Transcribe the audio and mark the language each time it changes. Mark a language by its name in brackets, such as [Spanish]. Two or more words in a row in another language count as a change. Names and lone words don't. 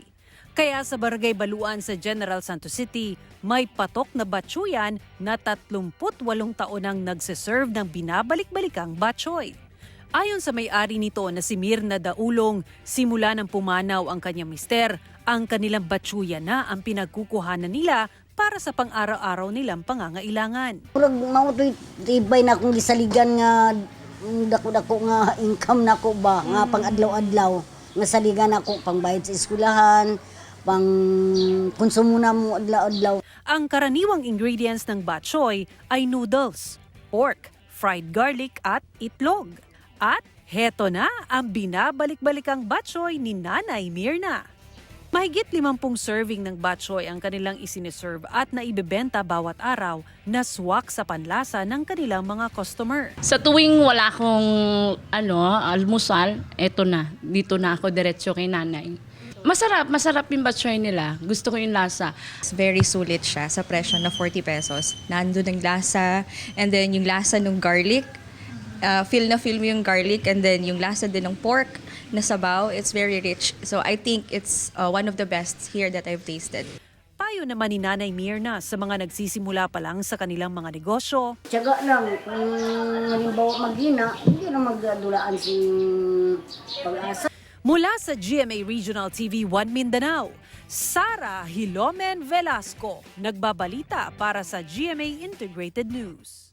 [Filipino] Kaya sa Barangay Baluan sa General Santos City, may patok na batsuyan na 38 taon ang nagsiserve ng binabalik-balikang batsoy. Ayon sa may-ari nito na si Mirna Daulong, simula ng pumanaw ang kanyang mister, ang kanilang batsuya na ang pinagkukuhanan nila para sa pang-araw-araw nilang pangangailangan. [Cebuano] Murag mautoy tibay na akong gisaligan nga dako-dako nga income nako ba nga pang adlaw-adlaw nga saligan ako pang bayad sa eskwelahan, pang konsumo na mo adlaw-adlaw. [Filipino] Ang karaniwang ingredients ng batchoy ay noodles, pork, fried garlic at itlog. At heto na ang binabalik-balikang batchoy ni Nanay Mirna. Mahigit 50 serving ng batchoy ang kanilang isiniserve at naibebenta bawat araw na swak sa panlasa ng kanilang mga customer. Sa tuwing wala akong almusal, eto na, dito na ako diretso kay nanay. Masarap yung batchoy nila. Gusto ko yung lasa. Very sulit siya sa presyo na 40 pesos. Nandun ang lasa, [English] and then [Filipino] yung lasa ng garlic. Feel mo yung garlic, [English] and then [Filipino] yung lasa din ng pork na sabaw. [English] It's very rich. So I think it's one of the best here that I've tasted. [Filipino] Payo naman ni Nanay Mirna sa mga nagsisimula pa lang sa kanilang mga negosyo. Tiyaga lang, kung halimbawa maghina, hindi na magdulaan si pag-asa. Mula sa GMA Regional TV 1 Mindanao, Sara Hilomen Velasco, nagbabalita para sa GMA Integrated News.